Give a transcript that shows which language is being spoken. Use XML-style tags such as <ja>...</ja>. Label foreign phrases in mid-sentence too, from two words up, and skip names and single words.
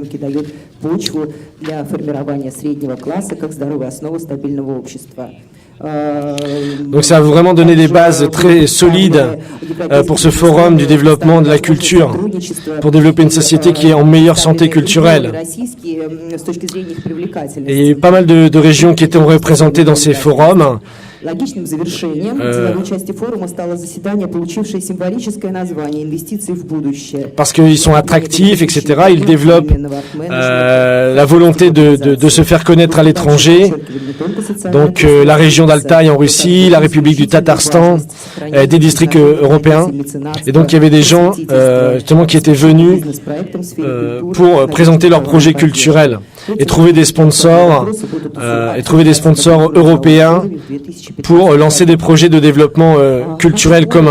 <fr>Donc ça a vraiment donné des bases très solides pour ce forum du développement de la culture, pour développer une société qui est en meilleure santé culturelle. Et il y a eu pas mal de régions qui étaient représentées dans ces forums.</fr> <ru>Логичным завершением деловой части форума стало заседание, получившее символическое название «Инвестиции в будущее».</ru> <fr>Parce qu'ils sont attractifs, etc. Ils développent la volonté de se faire connaître à l'étranger. Donc la région d'Altaï en Russie, la République du Tatarstan, des districts européens. Et donc il y avait des gens justement qui étaient venus pour présenter leurs projets culturels et trouver des sponsors européens pour lancer des projets de développement culturel commun.</fr>